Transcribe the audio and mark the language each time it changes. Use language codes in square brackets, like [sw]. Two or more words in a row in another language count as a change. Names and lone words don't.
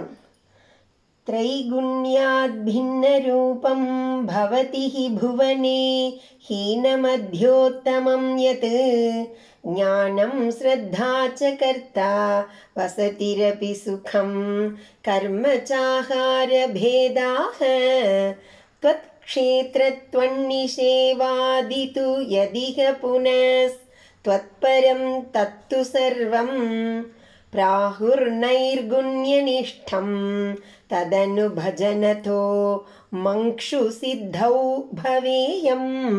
[sa] त्रैगुण्यात् भिन्न रूपं भवति हि भुवने हीनमध्योत्तमं यत् ज्ञानं श्रद्धा च कर्ता वसतिरपि सुखं कर्म चाहार भेदाः त्वत् क्षेत्रत्वन्निषेवादितु यदिह पुनस्त्वत्परं तत्तु सर्वं प्राहुर्नैर्गुण्यनिष्ठं तदनुभजनतो मंक्षु सिद्धौ भवेयम्.